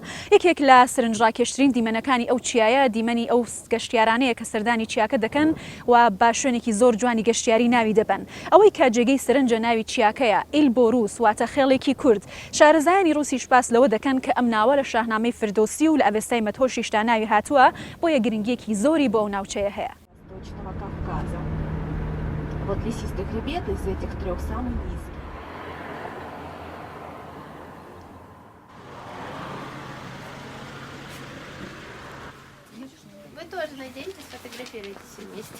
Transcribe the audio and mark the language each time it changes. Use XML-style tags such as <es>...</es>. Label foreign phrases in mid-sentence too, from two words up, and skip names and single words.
<ckb>یەکێک لە سرنجڕاکێشترین دیمەنەکانی ئەو چیایە دیمەنی ئەو گەشتیارانەیە کە سەردانی چیاکە دەکەن و با شوێنێکی زۆر جوانی گەشتیاری ناوی دەبن. ئەوەی کە جێگەی سەرنجە ناوی چیاکەیە ئێلبۆروس واتە خێڵێکی کورد. شارەزایانی رووسیش باس لەوە دەکەن کە ئەم ناوە لە شاهنامەی فردۆسی و لە ئەڤێستای مەتۆشیشدا ناوی هاتووە بۆیە گرنگیەکی زۆری بۆ ئەو ناوچەیە هەیە.</ckb> <ru>Вот лесистый хребет из этих трех самый низкий. Вы тоже надеетесь, сфотографируйтесь вместе.</ru>